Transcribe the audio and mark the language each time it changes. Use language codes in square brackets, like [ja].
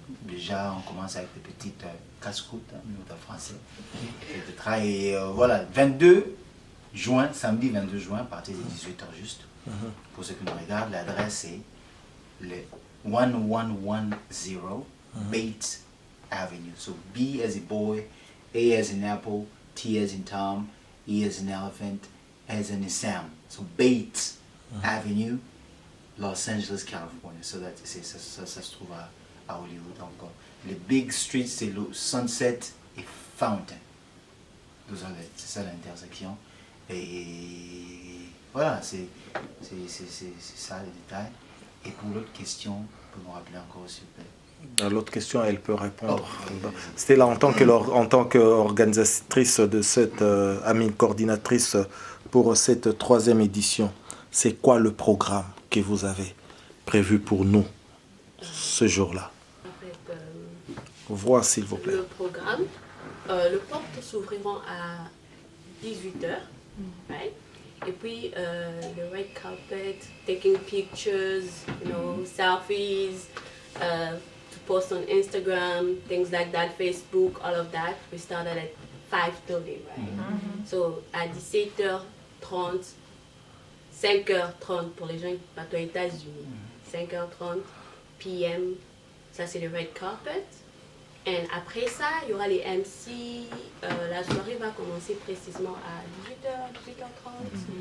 [fr] Déjà, on commence avec des petites casse-croûtes, nous en français. Et voilà, 22 juin, samedi 22 juin, à partir de 18h juste. Pour ceux qui nous regardent, l'adresse est le 1110 Bates Avenue. [en] So B as a boy, A as in apple, T as in Tom, E as in elephant, as in Sam. So Bates Avenue, Los Angeles, California. [fr] So ça se trouve à Hollywood. Donc, les big streets, c'est le Sunset et Fountain. C'est ça l'intersection. Et voilà, c'est ça le détail. Et pour l'autre question, vous pouvez me rappeler encore s'il vous plaît. L'autre question, elle peut répondre. C'était là en tant qu'organisatrice de cette, coordinatrice pour cette 3e édition. C'est quoi le programme que vous avez prévu pour nous ce jour-là? En fait, Voir s'il vous plaît. Le programme, les portes s'ouvriront à 18h. [en] Right? [fr] Et puis, [en] le red carpet, taking pictures, selfies, to post on Instagram, things like that, Facebook, all of that. We started at 5:30, right? [fr] So, à 17h30, 5h30 pour les gens qui partent aux États-Unis, 5h30 p.m., ça c'est le red carpet. Et après ça, il y aura les MC. La soirée va commencer précisément à 18h, 18h30.